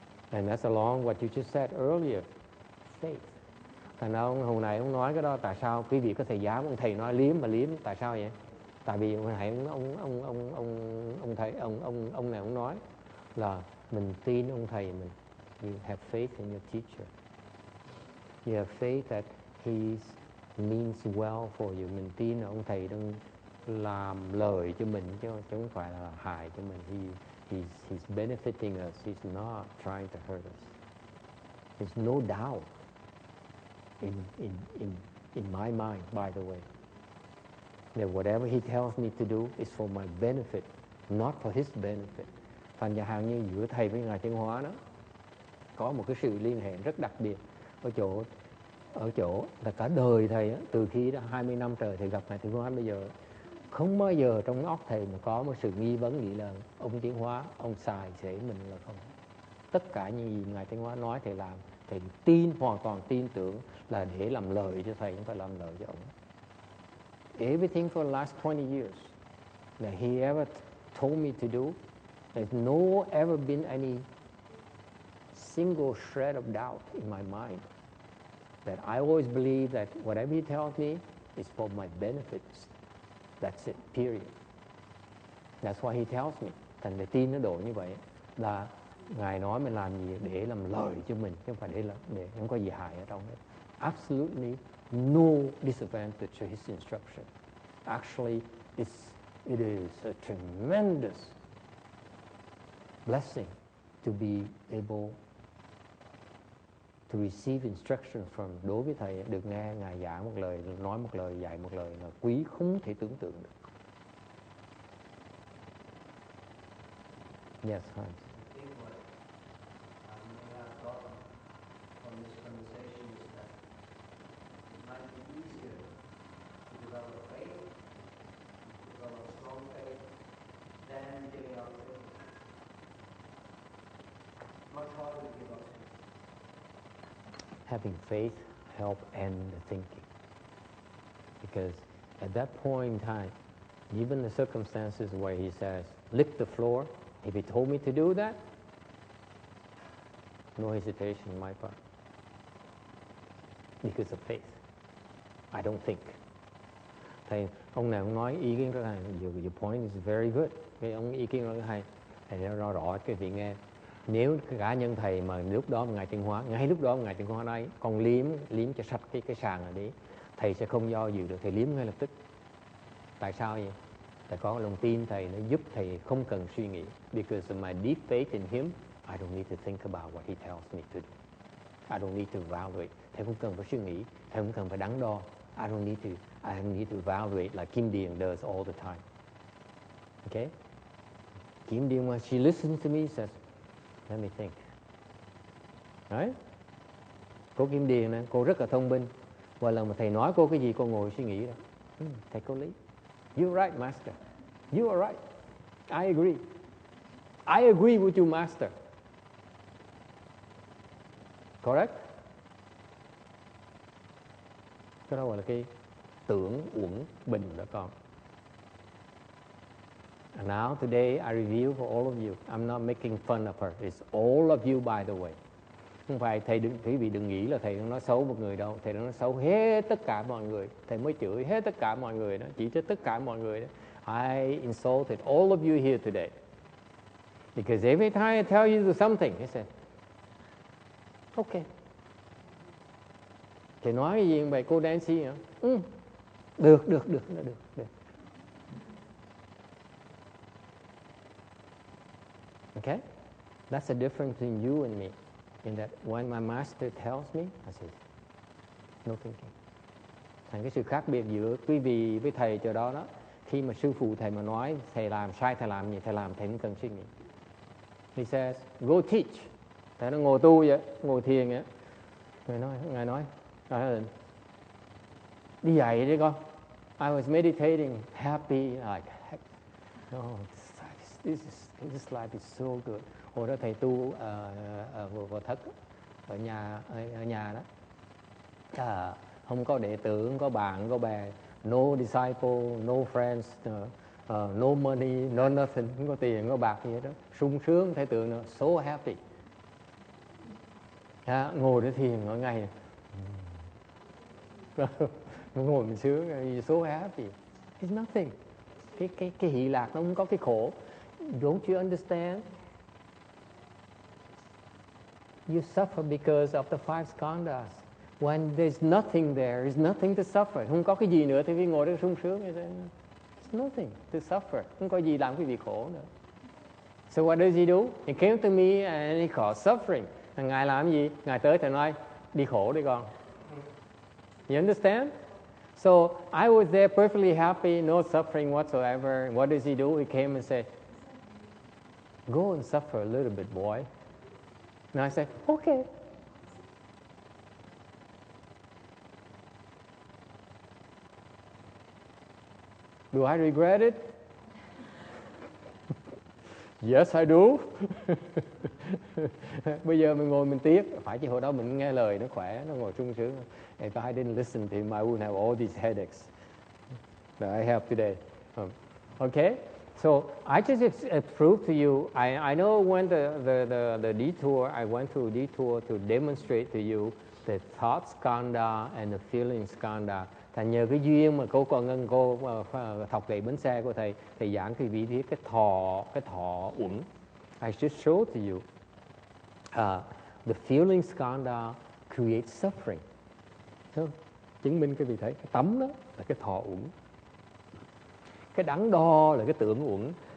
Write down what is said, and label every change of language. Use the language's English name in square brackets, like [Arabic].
[English] And that's along what you just said earlier, faith. [Vietnamese] Thành ra hồi này ông nói cái đó, tại sao quý vị có thể dám, ông thầy nói liếm mà liếm, tại sao vậy? Tại vì hồi nãy ông này ông nói là mình tin ông thầy mình. [English] You have faith in your teacher. You have faith that he means well for you. [Vietnamese] Mình tin là ông thầy đang làm lời cho mình chứ không phải là hại cho mình. [English] He's benefiting us. He's not trying to hurt us. There's no doubt in my mind, by the way, that whatever he tells me to do is for my benefit, not for his benefit. [Vietnamese] Thành ra hàng như giữa thầy với Ngài Thiên Hóa đó, có một cái sự liên hệ rất đặc biệt ở chỗ là cả đời thầy á, từ khi đã 20 năm trời thầy gặp ngài Tiến Hóa bây giờ, không bao giờ trong óc thầy mà có một sự nghi vấn nghĩ là ông Tiến Hóa ông xài sẽ mình là không. Tất cả những gì ngài Tiến Hóa nói thầy làm, thầy tin, hoàn toàn tin tưởng là để làm lợi cho thầy, không phải làm lợi cho ông. [English] Everything for the last 20 years that he ever told me to do, there's no ever been any single shred of doubt in my mind. That I always believe that whatever he tells me is for my benefits. That's it, period. That's why he tells me. [Vietnamese] Thành để tin nó độ như vậy là ngài nói mình làm gì để làm lợi cho mình, chứ không phải để không có gì hại ở trong đấy. [English] Absolutely no disadvantage to his instruction. Actually, it is a tremendous blessing to be able to receive instruction from. [Vietnamese] Đối với thầy được nghe ngài giảng một lời, nói một lời, dạy một lời là quý không thể tưởng tượng được. [English] Yes, Hans. I think what I may have gotten from this conversation is that it might be easier to develop faith, to develop strong faith, than giving up faith. Much harder to give up faith. Having faith help end the thinking. Because at that point in time, given the circumstances where he says, lick the floor, if he told me to do that, no hesitation on my part. Because of faith. I don't think. [Vietnamese] Thầy, ông này ông nói ý kiến rất hay. [English] Your point is very good. [Vietnamese] Cái ông ý kiến rất hay. Thầy nói rõ cái vị nghe. Nếu cá nhân thầy mà lúc đó ngài Tiến Hóa, ngay lúc đó ngài Tiến Hóa nói con liếm cho sạch cái sàn này đi, thầy sẽ không do dự được, thầy liếm ngay lập tức. Tại sao vậy? Tại có lòng tin thầy nó giúp thầy không cần suy nghĩ. [English] Because of my deep faith in him, I don't need to think about what he tells me to do. I don't need to evaluate. [Vietnamese] Thầy không cần phải suy nghĩ, thầy không cần phải đắn đo. [English] I don't need to evaluate like Kim Điền does all the time. Okay? Kim Điền, when she listens to me, says, let me think. Right? [Vietnamese] Cô Kim Điền này, cô rất là thông minh. Và lần mà thầy nói cô cái gì cô ngồi suy nghĩ đó. Thầy có lý. [English] You're right, Master. You are right. I agree. I agree with you, Master. Correct? [Vietnamese] Cái đó gọi là cái tưởng uẩn bình đó con. [English] And now today I review for all of you. I'm not making fun of her. It's all of you, by the way. [Vietnamese] Không phải quý vị đừng nghĩ là thầy đang nói xấu một người đâu. Thầy đang nói xấu hết tất cả mọi người. Thầy mới chửi hết tất cả mọi người đó. Chỉ trích tất cả mọi người đó. [English] I insulted all of you here today. Because every time I tell you to do something, he said, okay. [Vietnamese] Thầy nói cái gì vậy cô Nancy hả? Được. [English] Okay? That's the difference between you and me. In that when my master tells me, I say, no thinking. [Vietnamese] Thành cái sự khác biệt giữa quý vị với thầy chỗ đó đó. Khi mà sư phụ thầy mà nói thầy làm sai, thầy làm gì, thầy làm thầy không cần suy nghĩ. [English] He says, go teach. [Vietnamese] Thầy nó ngồi tu vậy, ngồi thiền vậy. Ngài nói, đi dạy đi con. [English] I was meditating, happy, like heck. No, this life is so good. [Vietnamese] Hồi đó thầy tu vào thất ở nhà đó. Không có đệ tử, không có bạn, không có bè, [English] no disciple, no friends, no money, no nothing, [Vietnamese] không có tiền, không có bạc gì hết đó. Sung sướng, thầy tưởng nó [English] so happy. [Vietnamese] Ngồi để thiền mỗi ngày. Ngồi mình sướng, [English] so happy. It's nothing. [Vietnamese] Cái hỷ lạc nó không có cái khổ. [English] Don't you understand? You suffer because of the five skandhas. When there's nothing there, there's nothing to suffer. [Vietnamese] Không có cái gì nữa thì quý ngồi đó sung sướng. [English] There's nothing to suffer. [Vietnamese] Không có gì làm quý vị khổ nữa. [English] So what does he do? He came to me and he caused suffering. [Vietnamese] Ngài làm gì? Ngài tới thầy nói, đi khổ đi con. [English] You understand? So I was there perfectly happy, no suffering whatsoever. What does he do? He came and said, go and suffer a little bit, boy. And I say, okay. Do I regret it? Yes, I do. [Vietnamese] Bây giờ mình ngồi mình tiếc, phải chứ hồi đó mình nghe lời nó khỏe, nó ngồi sung sướng. [English] If I didn't listen to him, I wouldn't have all these headaches that I have today. Okay, so I just proved to you. I know when the detour, I went through a detour to demonstrate to you the thought skanda and the feeling skanda. [Vietnamese] Thành nhờ cái duyên mà cô thọc gậy bánh xe của thầy giảng cái vị trí cái thọ uẩn. [English] I just showed to you the feeling skanda creates suffering. [Vietnamese] So, chứng minh cái vị thấy cái tấm đó là cái thọ uẩn. Cái đắn đo là cái tưởng uẩn.